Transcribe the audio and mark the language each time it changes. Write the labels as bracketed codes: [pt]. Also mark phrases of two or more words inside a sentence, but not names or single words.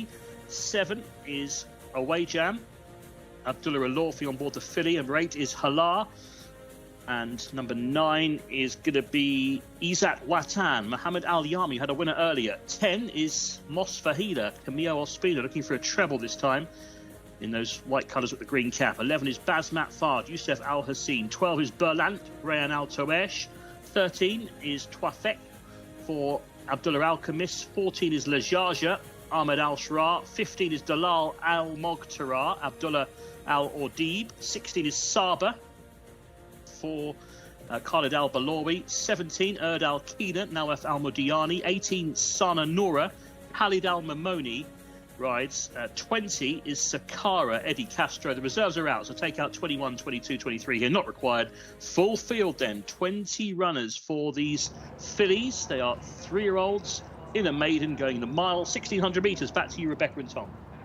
[en] 7 is Awayjam, Abdullah Alorfi on board the filly. Number 8 is Halar. And number 9 is going to be Izzat Watan. Mohammed Al Yami had a winner earlier. 10 is Mos Fahida, Camille Ospina, looking for a treble this time in those white colours with the green cap. 11 is Bazmat Fard, Youssef Al Hassin. 12 is Berlant, Rayan Al Toesh. 13 is Twafek for Abdullah Al Khamis. 14 is Lajaja, Ahmed Al Shra. 15 is Dalal Al Moghtara, Abdullah Al Ordib. 16 is Saba for Khalid Al Balawi. 17, Erd Al Kina, Nawaf Al Mudiani. 18, Sana Noura, Khalid Al Mamoni rides. 20 is Sakara, Eddie Castro. The reserves are out, so take out 21, 22, 23 here, not required. Full field then, 20 runners for these fillies. They are 3-year-olds in a maiden going the mile, 1,600 metres. Back to you, Rebecca and Tom.